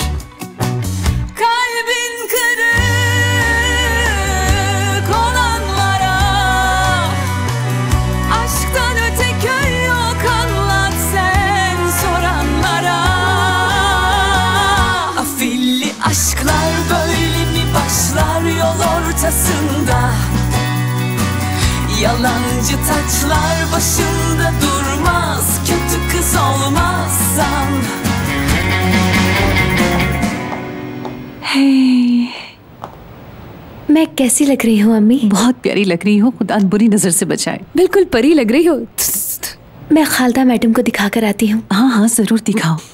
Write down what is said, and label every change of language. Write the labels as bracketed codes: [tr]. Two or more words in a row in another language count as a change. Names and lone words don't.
[tr] Kalbin kırık olanlara aşktan öte köy yok, anlat sen soranlara. Afilli aşklar böyle mi başlar yol ortasında? Yalancı taçlar başında durmaz, kötü kız olmazsan. [hi] Hey, मैं कैसी लग रही हूँ अम्मी? बहुत प्यारी लग रही हो, खुदा बुरी नजर से बचाए। बिल्कुल परी लग रही हो। मैं खालदा मैडम को दिखा कर आती हूँ। हाँ हाँ जरूर दिखाओ।